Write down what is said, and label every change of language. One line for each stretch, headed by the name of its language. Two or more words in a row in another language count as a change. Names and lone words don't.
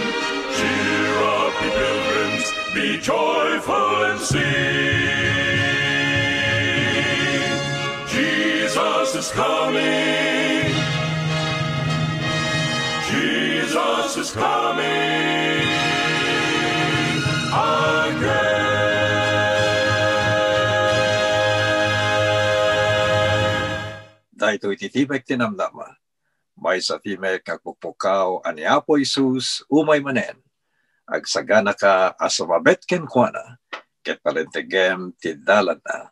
English: Cheer up, ye pilgrims, be joyful and sing. Jesus is coming. Jesus is coming again.
Iloko: Dahito ititibek tinamnama, may sa timek kagpupukaw ani Apo Isus umay manen, agsagana ka asumabet ken kuana, ket palentegem tindalan na.